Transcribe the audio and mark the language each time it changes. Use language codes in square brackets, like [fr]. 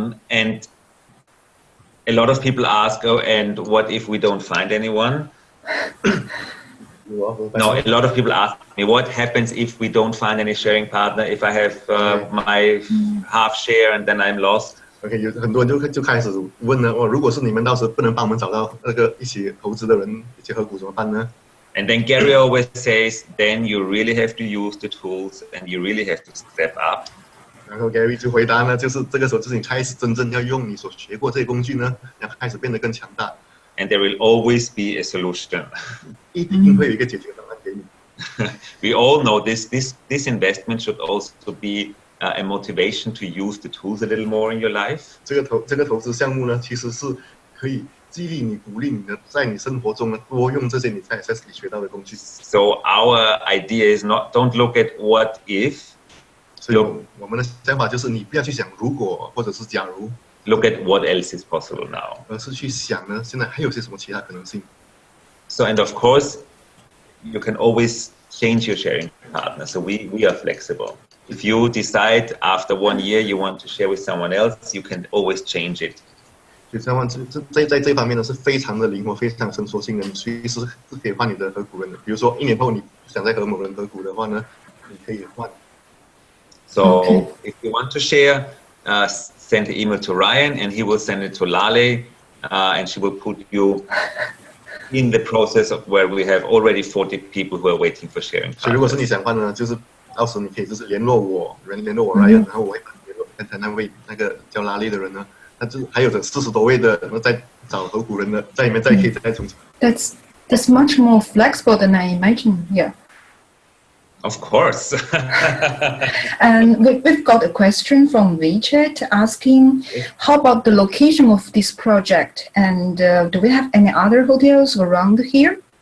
[en] And a lot of people ask, oh, and what if we don't find anyone? No, a lot of people ask me, what happens if we don't find any sharing partner? If I have my half share and then I'm lost? [zh] OK， 有很多人就开始问了，如果是你们到时候不能帮我们找到那个一起投资的人，一起合股怎么办呢 [en] ？And then Gary always says, then you really have to use the tools and you really have to step up. [zh] 然后 Gary 就回答呢，就是这个时候就是你开始真正要用你所学过这些工具呢，要开始变得更强大。 [en] And there will always be a solution. [zh] 一定会有一个解决方案给你。 [en] We all know this investment should also be a motivation to use the tools a little more in your life. [zh] 这个投资项目呢，其实是可以激励你、鼓励你的，在你生活中呢多用这些你在里学到的工具。 [en] So our idea is don't look at what if. [zh] 所以我们的想法就是你不要去想如果或者是假如。 [en] Look at what else is possible now. [zh] 而是去想呢，现在还有些什么其他可能性。 [en] So and of course, you can always change your sharing partner. So we are flexible. If you decide after 1 year you want to share with someone else, you can always change it. [zh] 所以在这方面呢是非常的灵活，非常伸缩性的，你随时是可以换你的合股人的。比如说1年后你想再和某人合股的话呢，你可以换。 [en] So if you want to share, send the email to Ryan and he will send it to Lale and she will put you in the process of where we have already 40 people who are waiting for sharing. [zh] 所以如果是你想换呢，就是到时你可以就是联络我 Ryan， 然后我会联络刚才那位那个叫拉力的人呢，他就还有着40多位的，然后再找合股人的，在里面再可以再重新。 [en] That's much more flexible than I imagined. Yeah. Of course. And we've got a question from WeChat asking, how about the location of this project? And do we have any other hotels around here?